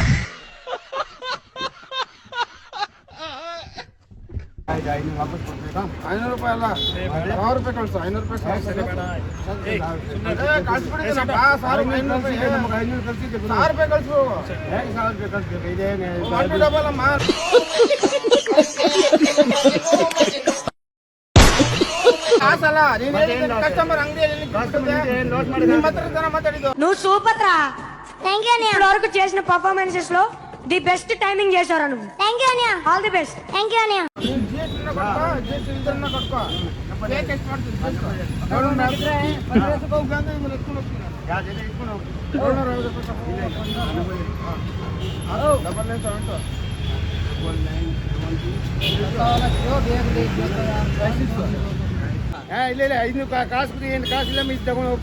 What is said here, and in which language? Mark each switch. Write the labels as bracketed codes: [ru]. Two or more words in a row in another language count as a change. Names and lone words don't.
[kn] 500 ರೂಪಾಯಿ ಅಲ್ಲ, 1000 ರೂಪಾಯಿ ಕಳ್ಸು. 500 ರೂಪಾಯಿ ಕಳ್ಸ್ಬಿಟ್ಟಿದ್ದೀನಪ್ಪ, 1000 ರೂಪಾಯಿ ಕಳ್ಸು. [en] 1 to double ಅಮ್ಮ. [kn] ಕಾಸಲ್ಲ, ನೀನು ಹೇಳಿದ ಕಸ್ಟಮರ್ ಅಂಗಡಿಯಲ್ಲಿ ನಿಮ್ಮ ಹತ್ರ ಜನ ಮಾತಾಡಿದ್ದು. [te] నువ్వు సూపర్ రా. [en] thank you [te] అన్నయ్య. ఇప్పటివరకు చేసిన పర్ఫార్మెన్సెస్ లో [en] the best timing [te] చేశారా నువ్వు. [en] Thank you annayya. All the best. Thank you annayya. [kn] GST ಇದನ್ನ ಕಟ್ಕೋ. ಕೇಕ್ ಎಷ್ಟು ಮಾಡ್ತೀನಿ? 15 ರೂಪಾಯಿ ಇವ್ನು ಎತ್ಕೊಂಡು ಹೋಗ್ತೀನಿ. 750 ಇಲ್ಲ 500 ಕಾಸು ಬಿಡಿ, ಏನು ಕಾಸಿಲ್ಲ ಮಿಸ್ ತಗೊಂಡು ಹೋಗಿ.